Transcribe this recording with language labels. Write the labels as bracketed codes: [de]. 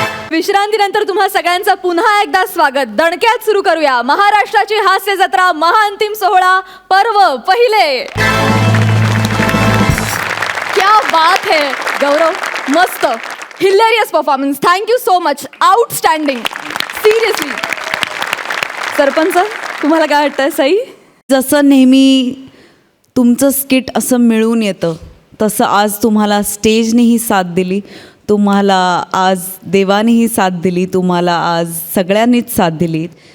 [mr] विश्रांतीनंतर तुम्हा सगळ्यांचं पुन्हा एकदा स्वागत. दणक्यात सुरू करूया महाराष्ट्राची हास्य जत्रा महाअंतिम सोहळा पर्व पहिले. [hi] क्या बात है गौरव, मस्त, [en] Hilarious performance. Thank you so much, outstanding, seriously. [mr] Sarpanch तुम्हाला काय वाटतंय? सई, जसं नेहमी तुमचं स्किट असं मिळून येतं तसं आज तुम्हाला स्टेजनेही साथ दिली, तुम्हाला आज देवानेही साथ दिली, तुम्हाला आज सगळ्यांनीच साथ दिली.